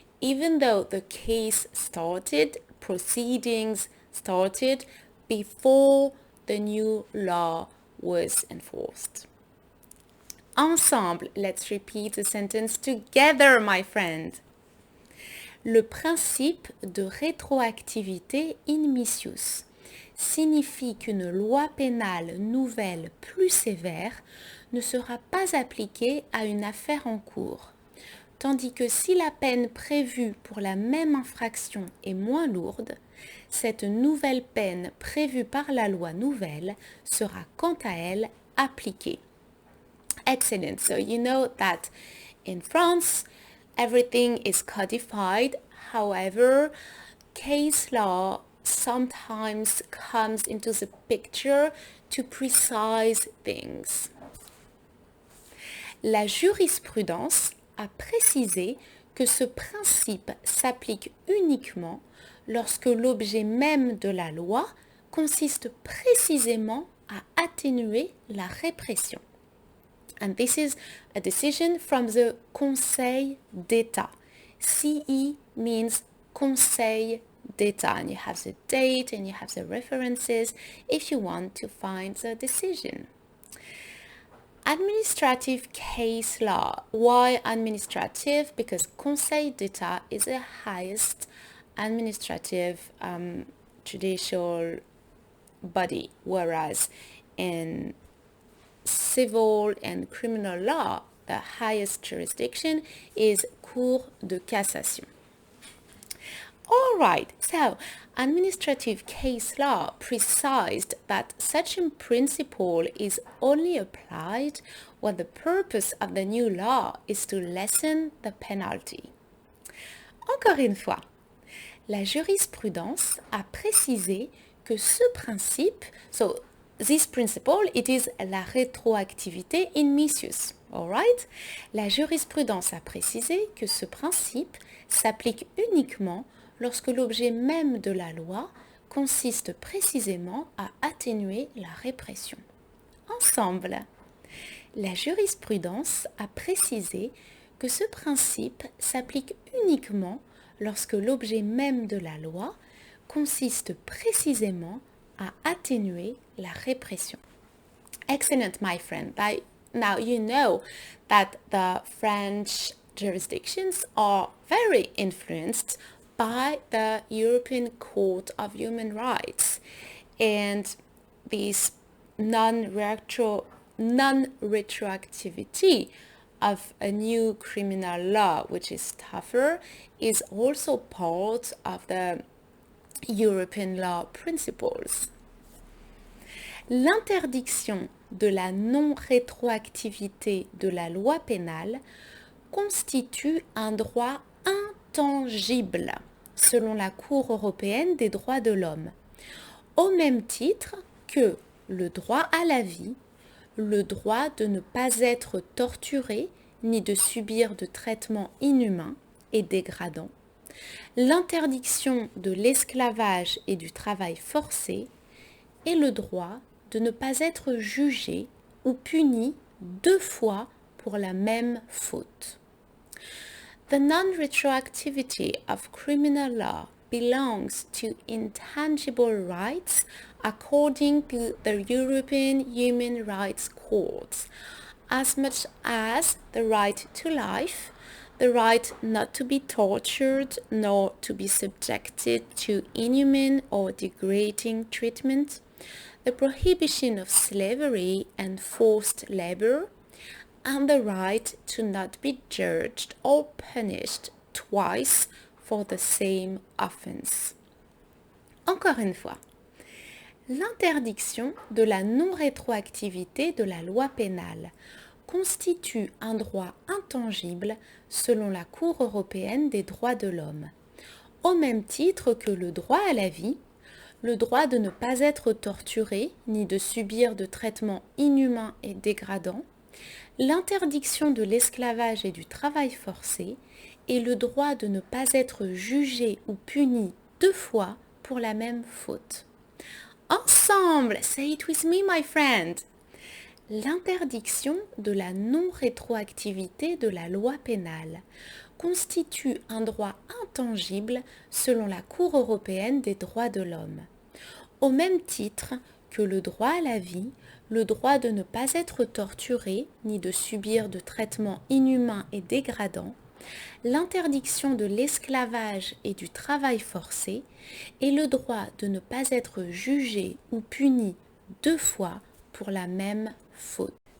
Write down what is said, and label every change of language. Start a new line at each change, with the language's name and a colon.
English: Even though the case started, proceedings started before the new law was enforced.
French: Ensemble,
English: let's repeat the sentence together, my friend.
French: Le principe de rétroactivité in missus signifie qu'une loi pénale nouvelle plus sévère ne sera pas appliquée à une affaire en cours, tandis que si la peine prévue pour la même infraction est moins lourde, cette nouvelle peine prévue par la loi nouvelle sera quant à elle appliquée.
English: Excellent. So you know that in France, everything is codified. However, case law sometimes comes into the picture to precise things.
French: La jurisprudence a précisé que ce principe s'applique uniquement lorsque l'objet même de la loi consiste précisément à atténuer la répression.
English: And this is a decision from the Conseil d'État. CE means Conseil d'État, and you have the date and you have the references if you want to find the decision. Administrative case law. Why administrative? Because Conseil d'État is the highest administrative judicial body, whereas in civil and criminal law, the highest jurisdiction is Cour de cassation. All right, so administrative case law precised that such a principle is only applied when the purpose of the new law is to lessen the penalty.
French: Encore une fois, la jurisprudence a précisé que ce principe,
English: so this principle, it is
French: la rétroactivité in missus, all right? La jurisprudence a précisé que ce principe s'applique uniquement lorsque l'objet même de la loi consiste précisément à atténuer la répression. Ensemble, la jurisprudence a précisé que ce principe s'applique uniquement lorsque l'objet même de la loi consiste précisément à atténuer la répression.
English: Excellent, my friend. Now you know that the French jurisdictions are very influenced by the European Court of Human Rights, and this non-retroactivity of a new criminal law, which is tougher, is also part of the European law principles.
French: L'interdiction de la non-rétroactivité de la loi pénale constitue un droit intangible selon la Cour européenne des droits de l'homme, au même titre que le droit à la vie, le droit de ne pas être torturé ni de subir de traitements inhumains et dégradants, l'interdiction de l'esclavage et du travail forcé et le droit de ne pas être jugé ou puni 2 fois pour la même faute.
English: The non-retroactivity of criminal law belongs to intangible rights according to the European Human Rights Court, as much as the right to life, the right not to be tortured nor to be subjected to inhuman or degrading treatment, the prohibition of slavery and forced labor, and the right to not be judged or punished twice for the same offense.
French: Encore une fois, l'interdiction de la non-rétroactivité de la loi pénale constitue un droit intangible selon la Cour européenne des droits de l'homme, au même titre que le droit à la vie, le droit de ne pas être torturé ni de subir de traitements inhumains et dégradants, l'interdiction de l'esclavage et du travail forcé et le droit de ne pas être jugé ou puni 2 fois pour la même faute. Ensemble,
English: say it with me, my friend.
French: L'interdiction de la non-rétroactivité de la loi pénale constitue un droit intangible selon la Cour européenne des droits de l'homme, au même titre que le droit à la vie, le droit de ne pas être torturé ni de subir de traitements inhumains et dégradants, l'interdiction de l'esclavage et du travail forcé et le droit de ne pas être jugé ou puni 2 fois pour la même faute.